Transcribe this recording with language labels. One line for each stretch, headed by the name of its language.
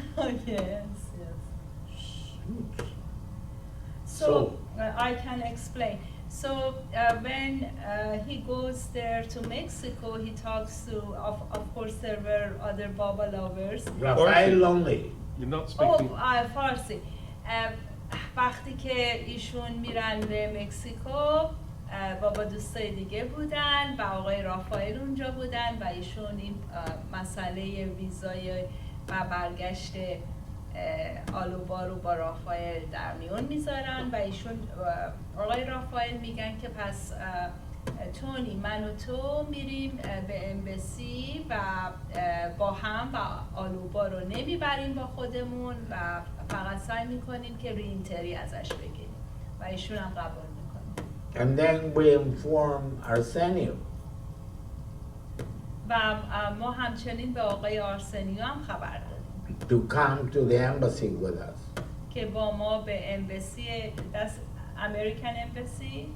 English: Oh, yes, yes. So I can explain. So when he goes there to Mexico, he talks to, of course, there were other Baba lovers. Rafael Lonely. You're not Oh, speaking.
Persian: فارسی. وقتی که ایشون میرن به مکزیکو، بابا دوستای دیگه بودن و آقای رافائل اونجا بودن و ایشون این مسئله ویزای و برگشت آلوبا رو با رافائل در میون میذارن و ایشون آقای رافائل میگن که پس تونی من و تو میریم به امبسی و با هم و آلوبا رو نمیبریم با خودمون و فقط سعی میکنیم که رینتری ازش بگیریم و ایشون هم قبول میکنیم.
English: And then we inform Arsenio.
Persian: و ما همچنین به آقای آرسنیو هم خبر دادیم
English: To come to the embassy with us.
Persian: که با ما به امبسی American Embassy